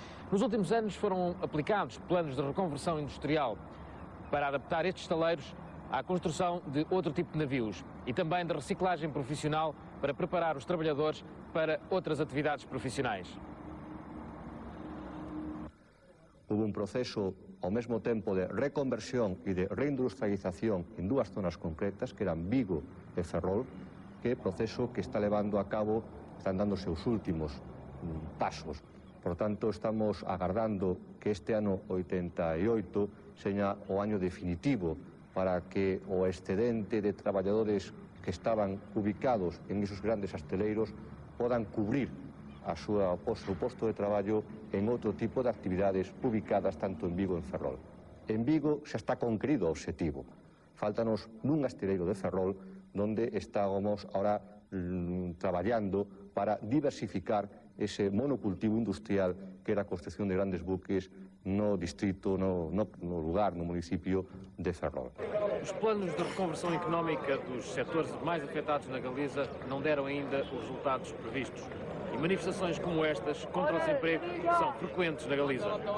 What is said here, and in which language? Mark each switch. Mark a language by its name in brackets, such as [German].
[Portuguese] Nos últimos anos foram aplicados planos de reconversão industrial para adaptar estes estaleiros à construção de outro tipo de navios e também de reciclagem profissional para preparar os trabalhadores para outras atividades profissionais. [Galician] Hubo un proceso ao mesmo tempo de reconversión e de reindustrialización en dúas zonas concretas, que eran Vigo e Ferrol, que é proceso que está levando a cabo, están dándose os últimos pasos. Por tanto, estamos agardando que este ano 88 seña o año definitivo para que o excedente de traballadores que estaban ubicados en esos grandes asteleiros podan cubrir o seu posto de traballo en outro tipo de actividades ubicadas tanto en Vigo e en Ferrol. En Vigo xa está concluído o obxectivo. Fáltanos nun asteleiro de Ferrol donde estamos ahora traballando para diversificar ese monocultivo industrial que era a construcción de grandes buques no distrito, no lugar, no municipio de Ferrol. [Portuguese] Os planos de reconversão económica dos setores mais afetados na Galiza não deram ainda os resultados previstos. E manifestações como estas contra o desemprego são frequentes na Galiza.